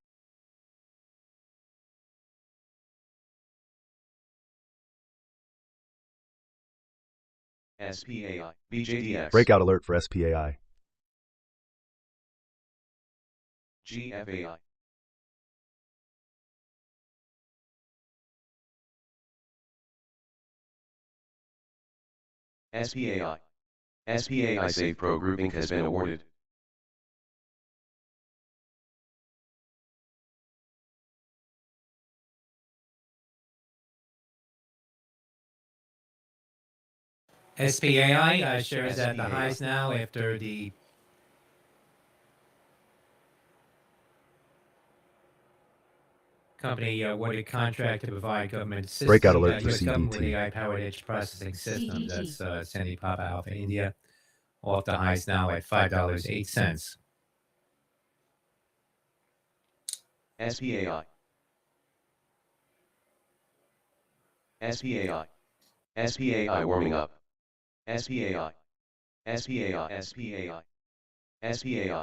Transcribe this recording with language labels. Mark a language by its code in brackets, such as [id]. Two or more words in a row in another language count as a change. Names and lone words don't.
[en] SPAI. BJDX. Breakout alert for SPAI. GFAI. SPAI. SPAI Safe Pro Group Inc. has been awarded. SPAI shares at the highs now after the company awarded contract to provide government systems. Breakout alert for US government with CDT. AI-powered edge processing system. That's Sandy Papa Alpha India. Off the highs now at $5.08. SPAI. SPAI. SPAI warming up. SPAI. SPAI. SPAI. SPAI.